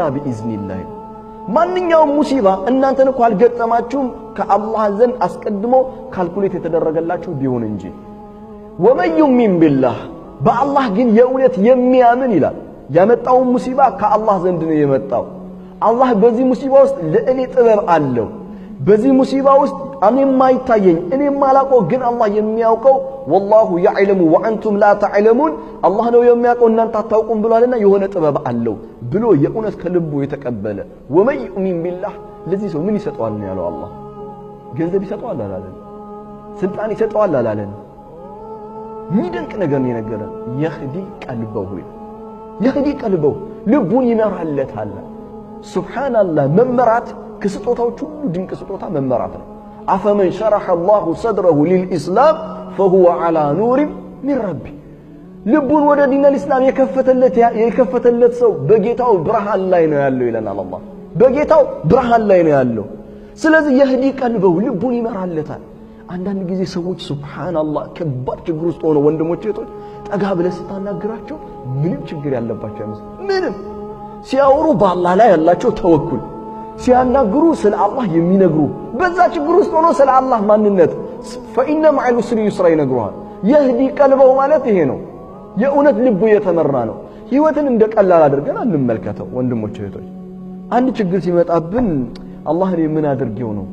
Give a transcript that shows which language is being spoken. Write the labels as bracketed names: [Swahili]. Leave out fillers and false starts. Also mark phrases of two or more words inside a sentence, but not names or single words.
[Arabic] بإذن الله [Amharic] ማንኛውም ሙሲባ እናንተን እኮ አልገጠማችሁም ከአላህ ዘንድ አስቀድሞ ካልኩሌት የተደረገላችሁ ቢሆን እንጂ [Arabic] ومن يؤمن بالله [Amharic] በአላህ ግን የእውነት የሚያምን ይላል ያመጣው ሙሲባ ከአላህ ዘንድ ነው የመጣው። አላህ በዚህ ሙሲባ ውስጥ ለእኔ ጥበብ አለው። በዚህ ሙሲባ ውስጥ እኔ ማይታየኝ እኔ ማላቀው ግን አላህ የሚያውቀው [Arabic] والله يعلم وانتم لا تعلمون [Amharic] አላህ ነው የሚያውቀው እናንተ አታውቁም ብሏልና የሆነ ጥበብ አለው ብሎ የእውነት ከልቡ የተቀበለ [Arabic] ومن يؤمن بالله [Amharic] ለዚህ ሰው ምን ይሰጠዋል ነው ያለው። አላህ ገንዘብ ይሰጠዋል አላለን? ስልጣን ይሰጠዋል አላለን? ሚደንቅ ነገር ነው የነገረን። [Arabic] يهدي قلبه [Amharic] ልቡን ይመራለታል። ሱብሃንአላህ መመራት ከስጦታዎቹ ሁሉ ድንቅ ስጦታ መመራት ነው። [Arabic] أفمن شرح الله صدره للإسلام فهو على نور من ربه [Amharic] ልቡን ወደ ዲን الإسلام የከፈተለት ሰው በጌታው ብርሃን ላይ ነው ያለው ይለናል አላህ። በጌታው ብርሃን ላይ ነው ያለው። ስለዚህ [Arabic] يهدي قلبه [Amharic] ልቡን ይመራለታል። አንዳንድ ጊዜ ሰዎች ሱብሃንአላህ ከባድ ችግር ውስጥ ሆነው ወንድሞቼ እህቶች ጠጋ ብለህ ስታናግራቸው ምንም ችግር ያለባቸው አይመስልም። ምንም ሲያወሩ በአላህ ላይ ያላቸው ተወኩል ሲያናግሩ ስለ አላህ የሚነግሩ በዛ ችግር ውስጥ ሆኖ ስለ አላህ ማንነት [Arabic] فإن مع العسر يسرا [Amharic] ይነግሩሃል። [Arabic] يهدي قلبه [Amharic] ማለት ይሄ ነው። የእውነት ልቡ የተመራ ነው። ህይወትን እንደ ቀላል አድርገን አንመልከተው ወንድሞች እህቶች። አንድ ችግር ሲመጣብን አላህ እኔ ምን አድርጌው ነው?